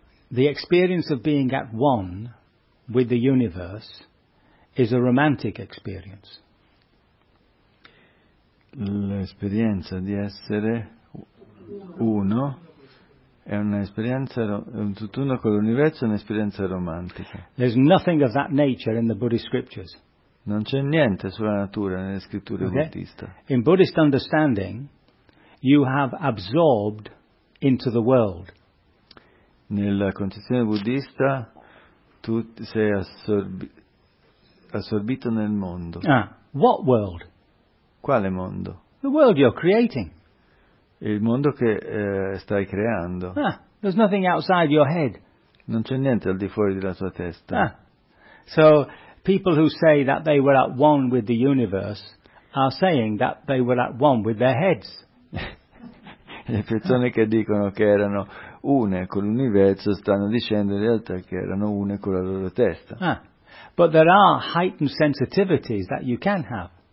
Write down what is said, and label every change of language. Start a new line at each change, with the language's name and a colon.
English: The experience of being at one with the universe is a romantic experience.
Italian: L'esperienza di essere uno è un'esperienza, un tutt'uno con l'universo, è un'esperienza romantica.
English: There's nothing of that nature in the Buddhist scriptures.
Italian: Non c'è niente sulla natura nelle scritture buddiste.
English: In Buddhist understanding, you have absorbed into the world.
Italian: Nella concezione buddista, tu sei assorbito nel mondo.
English: Ah, what world?
Italian: Quale mondo?
English: The world you're creating.
Italian: Il mondo che stai creando.
English: Ah, there's nothing outside your head.
Italian: Non c'è niente al di fuori della tua testa. Ah.
English: So, people who say that they were at one with the universe are saying that they were at one with their heads.
Italian: Le persone che dicono che erano une con l'universo stanno dicendo in realtà che erano une con la loro testa. Ah.
English: But there are heightened sensitivities that you can have.